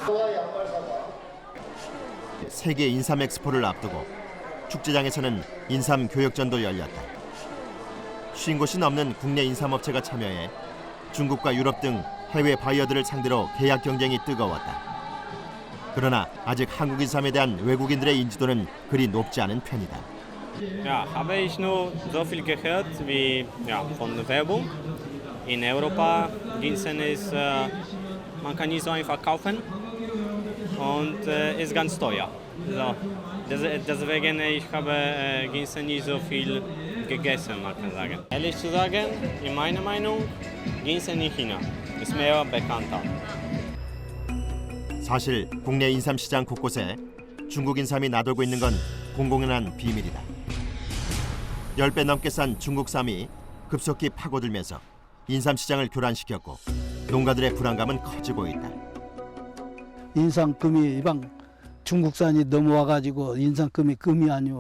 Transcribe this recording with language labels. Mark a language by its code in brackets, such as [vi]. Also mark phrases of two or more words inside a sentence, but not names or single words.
[ko] 세계 인삼 엑스포를 앞두고 축제장에서는 인삼 교역전도 열렸다. 50곳이 넘는 국내 인삼업체가 참여해 중국과 유럽 등 해외 바이어들을 상대로 계약 경쟁이 뜨거웠다. 그러나 아직 한국 인삼에 대한 외국인들의 인지도는 그리 높지 않은 편이다. [de] Ja, habe ich nur so viel gehört wie von Werbung. In Europa Ginseng ist, man kann nicht so einfach kaufen und ist ganz teuer. So, deswegen ich habe Ginseng nicht so viel gegessen, man kann sagen. Ehrlich zu sagen, in meiner Meinung, Ginseng in China ist mehr bekannter. [ko] 사실 국내 인삼 시장 곳곳에 중국 인삼이 나돌고 있는 건 공공연한 비밀이다. 10배 넘게 싼 중국 쌈이 급속히 파고들면서 인삼 시장을 교란시켰고 농가들의 불안감은 커지고 있다. 인삼금이 이방 중국산이 넘어와가지고 인삼금이 금이 아니오.